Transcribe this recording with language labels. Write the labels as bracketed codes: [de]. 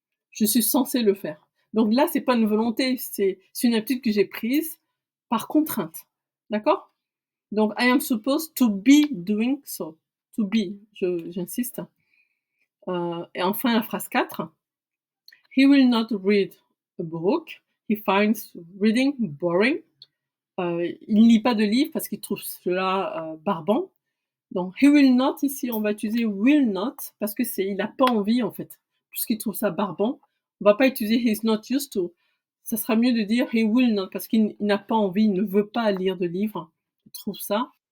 [fr] Je suis censée le faire. Donc là, c'est pas une volonté, c'est une habitude que j'ai prise par contrainte. D'accord? Donc, [en] I am supposed to be doing so. To be, [fr] j'insiste. Et enfin, la phrase 4. [en] He will not read a book. He finds reading boring. [fr] Il ne lit pas de livre parce qu'il trouve cela barbant. Donc, [en] he will not, [fr] ici, on va utiliser will not parce que il n'a pas envie, en fait. Puisqu'il trouve ça barbant, on va pas utiliser [en] he's not used to. [fr] Ça sera mieux de dire [en] he will not [fr] parce qu'il n'a pas envie, il ne veut pas lire de livre. Il trouve ça